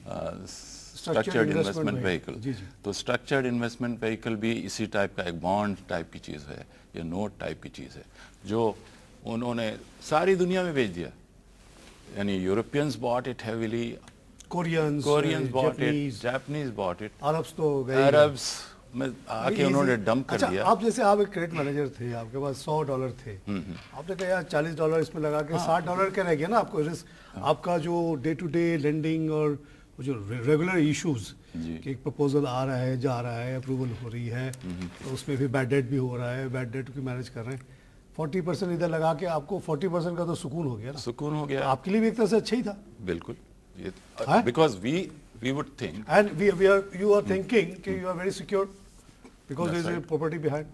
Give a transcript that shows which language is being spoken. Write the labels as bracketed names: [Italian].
[Urdu] Structured investment vehicle. تو structured investment vehicle بھی اسی ٹائپ کا ایک بانڈ ٹائپ کی چیز ہے یا نوٹ ٹائپ کی چیز ہے جو انہوں نے ساری دنیا میں بیچ دیا. [English] یعنی Europeans bought it heavily, Koreans bought it, Japanese bought it, [Urdu] Arabs تو گئے, عربس میں آ کے انہوں نے ڈمپ کر دیا. آپ جیسے آپ ایک کریڈٹ مینیجر تھے, آپ کے پاس $100 تھے, آپ نے کہا یار $40 اس میں لگا کے $60 کے رہ گیا نا آپ کو رسک. آپ کا جو ڈے ٹو ڈے لینڈنگ اور جو ریگولر ایشوز کہ ایک پرپوزل آ رہا ہے, جا رہا ہے, اپروول ہو رہی ہے, تو اس میں بھی بیڈ ڈیٹ بھی ہو رہا ہے, بیڈ ڈیٹ کی مینیج کر رہے ہیں, 40% ادھر لگا کے آپ کو 40% کا تو سکون ہو گیا نا. سکون ہو گیا آپ کے لیے بھی ایک طرح سے اچھا ہی تھا. بالکل, [English] because we would think, and you are thinking [Urdu] کہ [English] you are very secure because there is a property behind.